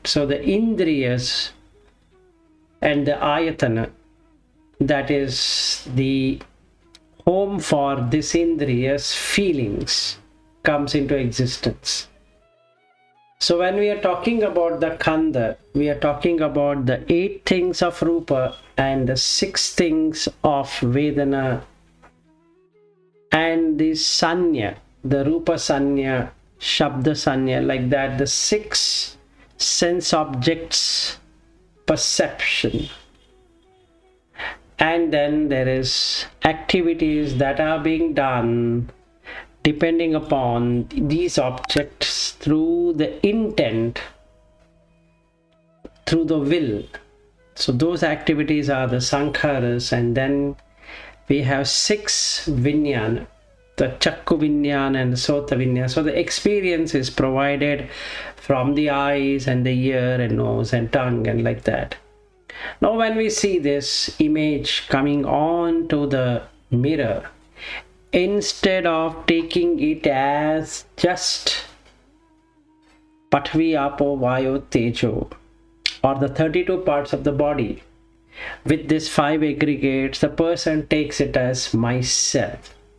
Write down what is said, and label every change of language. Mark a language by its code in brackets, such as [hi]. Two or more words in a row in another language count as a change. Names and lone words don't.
[en] So the indriyas and the ayatana, that is the home for this indriyas feelings, comes into existence. So when we are talking about the khanda, we are talking about the 8 things of rupa and the 6 things of vedana and the sanya, the [pi] rupa sanya, shabda sanya, [en] like that, the 6 sense objects perception. And then there is activities that are being done depending upon these objects through the intent, through the will. So those activities are the sankharas, and then we have 6 vijnana, the [pi] chakku vijnana [en] and the [pi] sota vijnana. [en] So the experience is provided from the eyes and the ear and nose and tongue and like that. Now when we see this image coming on to the mirror, instead of taking it as just [pi] Pathvi, Apo, Vayu, Tejo, [en] or the 32 parts of the body, with these 5 aggregates, the person takes it as myself.